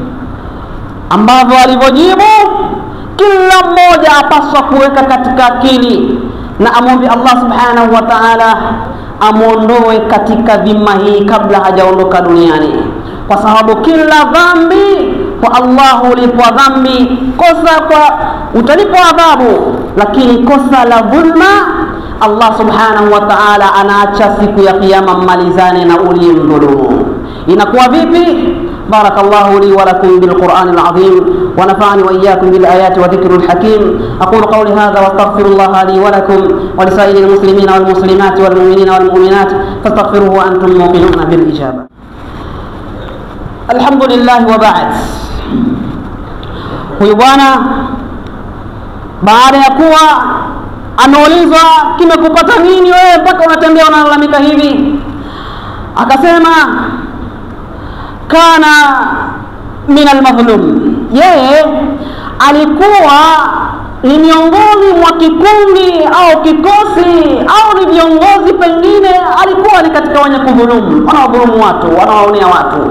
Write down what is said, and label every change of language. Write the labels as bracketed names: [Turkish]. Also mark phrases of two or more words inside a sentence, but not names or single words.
[Swahili] Ambavyo alivyojibu kila mmoja apaswa kuweka katika akili na amwombe Allah [Arabic] سبحانه وتعالى [Swahili] amuondoe katika dhima hii kabla hajaondoka duniani, kwa sababu kila dhambi kwa Allah hulipwa dhambi, kosa kwa utalipwa adhabu, lakini kosa la dhulma Allah [Arabic] سبحانه وتعالى [Swahili] anaacha siku ya kiyama mmalizane na uliyemdhulumu. Inakuwa vipi? [Arabic] بارك الله لي ولكم بالقرآن العظيم ونفعني وإياكم بالآيات والذكر الحكيم. أقول قولي هذا وأستغفر الله لي ولكم ولسائر المسلمين والمسلمات والمؤمنين والمؤمنات فاستغفروه وأنتم موقنون بالإجابة. الحمد لله وبعد. [Swahili] Huyu bwana baada ya kuwa anaulizwa kimekupata nini wewe mpaka unatembea unalalamika hivi, akasema [Arabic] كان من المظلوم, [Swahili] yeye alikuwa ni miongoni mwa kikundi au kikosi au ni viongozi, pengine alikuwa ni katika wenye kudhulumu, wanaodhulumu watu, wanawaonea watu.